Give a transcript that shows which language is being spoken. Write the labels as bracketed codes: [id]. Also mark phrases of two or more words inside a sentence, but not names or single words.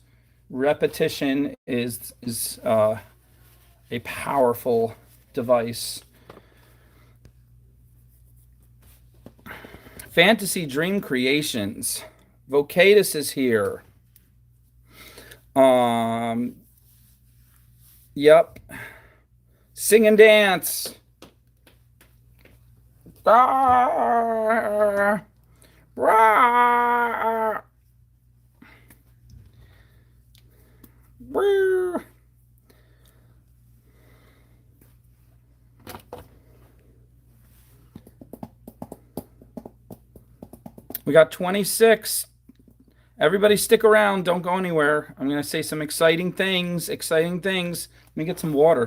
[en] Repetition is a powerful device. Fantasy Dream Creations. Vocatus is here. Yep. Sing and dance. Ah, rah, rah. We got 26. Everybody stick around. Don't go anywhere. I'm going to say some exciting things. Exciting things. Let me get some water.